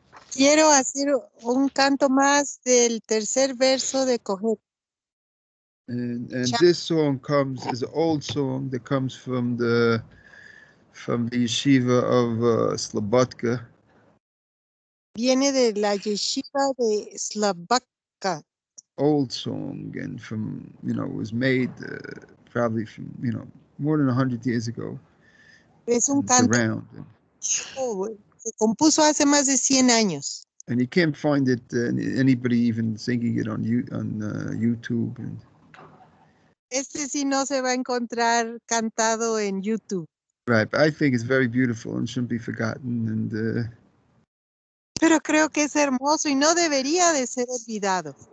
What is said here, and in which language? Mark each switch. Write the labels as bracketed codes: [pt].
[es] Quiero hacer un canto más del tercer verso de Kohelet. [en] And this song is an old song that comes from the Yeshiva of Slobodka. [es] Viene de la Yeshiva de Slobodka. [en] Old song, and it was made probably from more than 100 years ago. [es] Es un canto. Se compuso hace más de 100 años. [en] And you can't find it anybody even singing it on YouTube. [es] Este sí no se va a encontrar cantado en YouTube. [en] Right, but I think it's very beautiful and shouldn't be forgotten. And [es] pero creo que es hermoso y no debería de ser olvidado.